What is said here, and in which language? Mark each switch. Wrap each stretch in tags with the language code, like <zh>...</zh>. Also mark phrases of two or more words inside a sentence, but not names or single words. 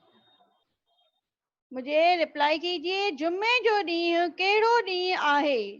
<ur>مجھے ریپلائی کیجیے,</ur> <sd>जुमे जो ॾींहुं कहिड़ो ॾींहुं आहे?</sd>